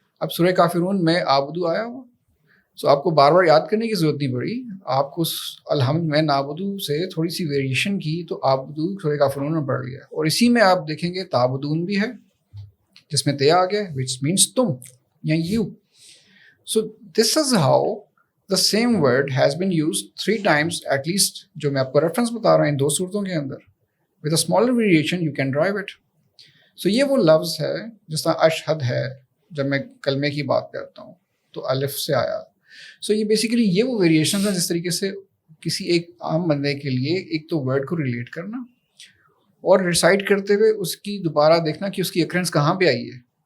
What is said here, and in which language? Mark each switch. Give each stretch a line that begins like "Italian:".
Urdu: اب سورہ کافرون میں عابدو آیا ہوا, سو آپ کو بار بار یاد کرنے کی ضرورت نہیں پڑی, آپ کو الحمد میں نعبدو سے تھوڑی سی ویریشن کی تو عابدو سورہ کافرون میں پڑھ لیا. اور اسی میں آپ دیکھیں گے تعبدون بھی ہے جس میں تے آ گیا
English: وچ مینس
Urdu: تم یا you.
English: so this is how the same word has been used 3 times at least,
Urdu: جو میں آپ کو ریفرنس بتا رہا ہوں ان 2 صورتوں کے اندر.
English: with a smaller variation you can drive it.
Urdu: so یہ وہ لفظ ہے جس طرح اشہد ہے, جب میں کلمے کی بات کرتا ہوں تو الف سے آیا. سو یہ بیسیکلی یہ وہ ویریشنز ہیں جس طریقے سے کسی ایک عام بندے کے لیے ایک تو ورڈ کو ریلیٹ کرنا اور ریسائٹ کرتے ہوئے اس کی دوبارہ دیکھنا کہ اس کی اکرنس کہاں پہ آئی ہے.